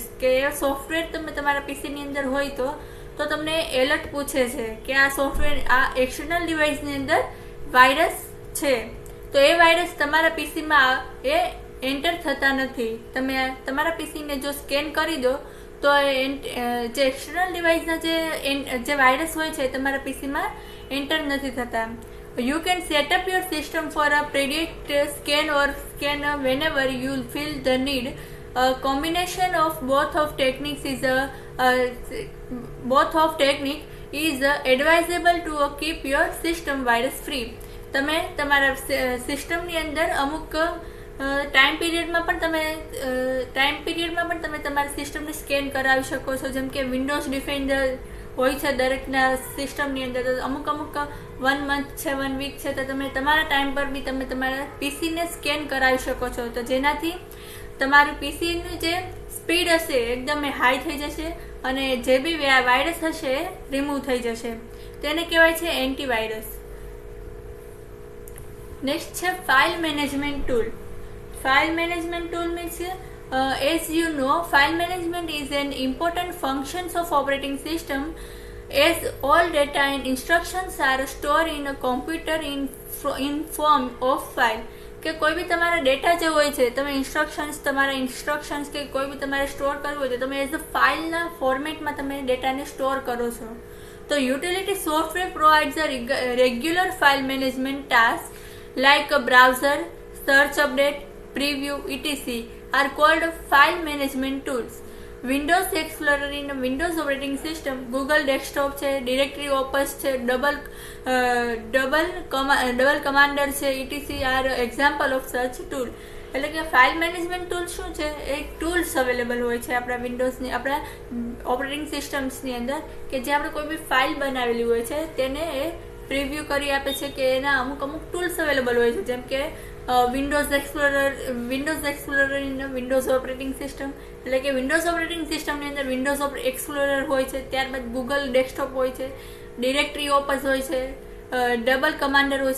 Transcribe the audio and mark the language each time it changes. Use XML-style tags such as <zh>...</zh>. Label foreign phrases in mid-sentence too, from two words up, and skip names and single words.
<gu>કે એ સોફ્ટવેર તમે તમારા પીસીની અંદર હોય તો તમને એલર્ટ પૂછે છે કે આ સોફ્ટવેર આ</gu> <en>external device</en> <gu>અંદર વાયરસ છે, તો એ વાયરસ તમારા પીસીમાં એ એન્ટર થતા નથી. તમે તમારા પીસીને જો સ્કેન કરી દો તો જે</gu> <en>external device</en> <gu>જે વાયરસ હોય છે તમારા પીસીમાં એન્ટર નથી થતા.</gu> <en>You can set up your system for a predict scan or scan whenever you feel the need. A combination of both of technique is advisable to keep your system virus free.</en> <gu>તમે તમારા સિસ્ટમની અંદર અમુક</gu> <en>time period</en> <gu>પણ તમે તમારી સિસ્ટમને સ્કેન કરાવી શકો છો. જેમ કે વિન્ડોઝ ડિફેન્ડર હોય છે દરેકના સિસ્ટમની અંદર, તો અમુક 1 મંથ છે, 1 વીક છે, તો તમે તમારા ટાઈમ પર બી તમે તમારા પીસીને સ્કેન કરાવી શકો છો. તો જેનાથી તમારું પીસીની જે સ્પીડ હશે એકદમ હાઈ થઈ જશે અને જે બી વાયરસ હશે એ રિમૂવ થઈ જશે. તેને કહેવાય છે એન્ટીવાયરસ. નેક્સ્ટ છે</gu> <en>file management tool. File management tool means, as you know, file management is an important function of operating system, as all data and instructions are stored in a computer in form of file.</en> <gu>કે કોઈ બી તમારા ડેટા જે હોય છે, તમે તમારા ઇન્સ્ટ્રક્શન્સ કે કોઈ બી તમારે સ્ટોર કરવું હોય તો તમે</gu> <en>as a file</en> <gu>ફોર્મેટમાં તમે ડેટાને સ્ટોર કરો છો.</gu> <en>તો utility software provides a regular file management task like a browser, search update, preview etc. are called file management tools. Windows Explorer in a Windows operating system, Google Desktop છે, Directory Opus છે, double commander છે, etc. are example of such tool.</en> <gu>એટલે કે</gu> <en>file management tool</en> <gu>શું છે? એક ટૂલ્સ અવેલેબલ હોય છે આપણા વિન્ડોઝની, આપણા</gu> <en>operating systems</en> <gu>અંદર, કે જે આપણે કોઈ બી ફાઇલ બનાવેલી હોય છે તેને એ પ્રિવ્યૂ કરી આપે છે, કે એના અમુક ટૂલ્સ અવેલેબલ હોય છે. જેમ કે</gu> <en>Windows Explorer in Windows operating system,</en> <gu>એટલે કે</gu> <en>Windows operating system</en> <gu>અંદર વિન્ડોઝ એક્સપ્લોરર હોય છે, ત્યારબાદ ગૂગલ ડેસ્કટોપ હોય છે, ડિરેક્ટરી ઓપસ હોય છે, ડબલ કમાન્ડર હોય છે.</gu>